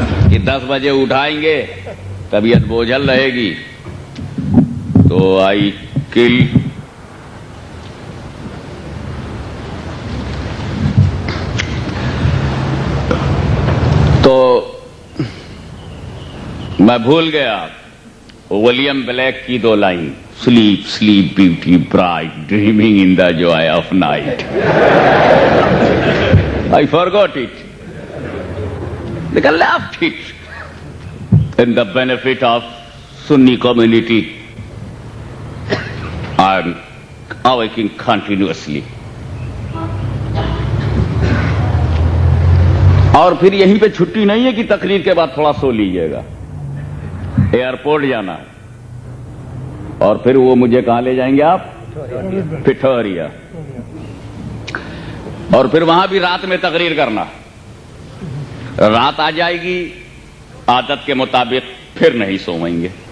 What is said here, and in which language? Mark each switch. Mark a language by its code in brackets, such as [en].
[ur] کہ 10 بجے اٹھائیں گے، طبیعت بوجھل رہے گی، تو آئی کل تو میں بھول گیا ولیم بلیک کی 2 line, [en] Sleep sleep beauty bright dreaming in the joy of night. I forgot it. Like I left it. In the benefit of Sunni community, I'm awaking continuously. [ur] اور پھر یہیں پہ چھٹی نہیں ہے کہ تقریر کے بعد تھوڑا سو لیجئے گا، ایئرپورٹ جانا ہے، اور پھر وہ مجھے کہاں لے جائیں گے آپ؟ پٹھوریا، اور پھر وہاں بھی رات میں تقریر کرنا۔ رات آ جائے گی، عادت کے مطابق پھر نہیں سوئیں گے،